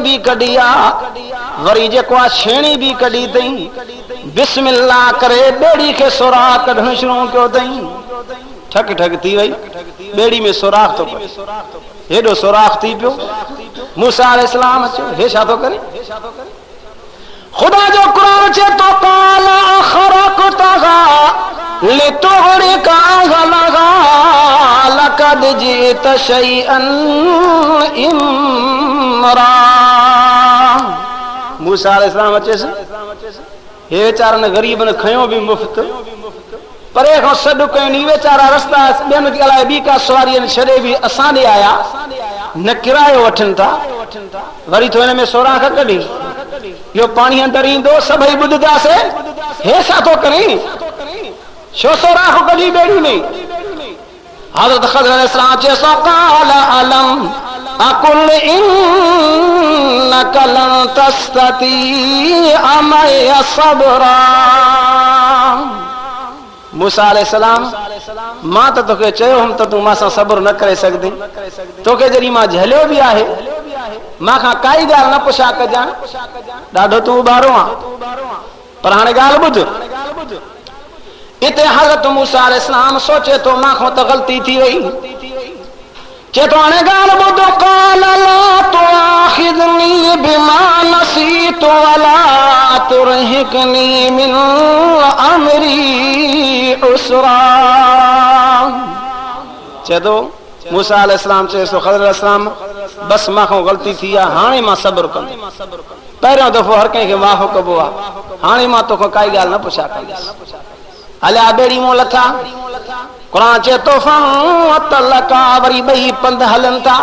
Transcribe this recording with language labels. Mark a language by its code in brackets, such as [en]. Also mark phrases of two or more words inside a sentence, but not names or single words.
[sd] भी कढी आहे वरी जेको आहे छेणी भी कढी अथई बिस्मिल्लाह करे ॿेड़ी खे सुराख कढणु शुरू कयो अथई ठक ठक थी वई ॿेड़ी में सुराख थो पए हेॾो सुराख थी पियो मूसा अलैहिस्सलाम अचो हे छा थो करे खुदा जो कुरान चए तो [ar] قال أخرقتها لتغرق أهلها لقد جئت شيئا [sd] इम्रा मूसा अलैहिस्सलाम अचेस हे वीचारनि ग़रीबनि खयो बि मुफ़्त परे खां सॾु कयो नी वीचारा रस्ता ॿियनि खे अलाए ॿी का सवारी छॾे बि असां ॾे आया न किरायो वठनि था वरी थो हिन में सोराख कढी इहो पाणी अंदरि ईंदो सभई ॿुधंदासीं हे छा थो करे छो सोराख कढी ॿेड़ी में हज़रत खضر अलैहिस्सलाम चए सो [ar] قال ألم أقل إنك لن تستطيع معي صبرا [sd] मूसा अलैहिस्सलाम मां त तोखे चयो हुम त तूं मां सां सब्र न करे सघंदी तोखे जॾहिं मां झलियो बि आहे मां खां काई ॻाल्हि न पुछा कजांइ ॾाढो तूं उॿारो आहे पर हाणे ॻाल्हि ॿुध इते हज़रत मूसा अलैहिस्सलाम सोचे तो मां तो गलती थी वई चेतो हाणे ॻाल्हि ॿुधो [ar] قال لا تؤاخذني بما نسيت ولا ترهقني من أمري عسرا [sd] चेतो मूसा अलैहिस्सलाम चेसो ख़ज़र अलैहिस्सलाम बस मां गलती थी आहे हाणे मां सब्र कंदुमि पहिरियों दफ़ो हर कंहिंखे माफ़ कबो आहे हाणे मां तोखां काई ॻाल्हि न पुछा कंदुसि हलिया ॿेड़ी मूं लथा क़ुरान चए तो फलका वरी ॿई पंध हलनि था